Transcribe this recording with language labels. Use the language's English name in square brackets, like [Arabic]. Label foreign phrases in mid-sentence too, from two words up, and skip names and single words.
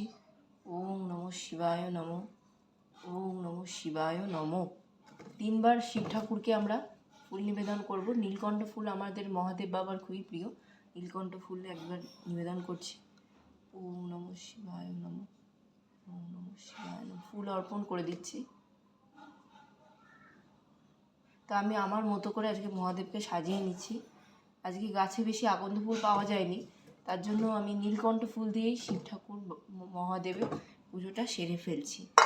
[Sanskrit] ওম নমঃ শিবায় নমঃ। ওম নমঃ শিবায় নমঃ। [Bangla] 3 বার শিব ঠাকুরকে আমরা ফুল নিবেদন করব। নীলকণ্ঠ ফুল আমাদের মহাদেব বাবার খুবই প্রিয়। নীলকণ্ঠ ফুল একবার নিবেদন করছি। [Sanskrit] ওম নমঃ শিবায় নমঃ। ওম নমঃ শিবায় নমঃ। [Bangla] ফুল অর্পণ করে দিচ্ছি। তা আমি আমার মতো করে আজকে মহাদেবকে সাজিয়ে নিচ্ছি। আজকে গাছে বেশি আকন্দ ফুল পাওয়া যায়নি, তার জন্য আমি নীলকণ্ঠ ফুল দিয়েই শিব ঠাকুর মহাদেবের পুজোটা সেরে ফেলছি।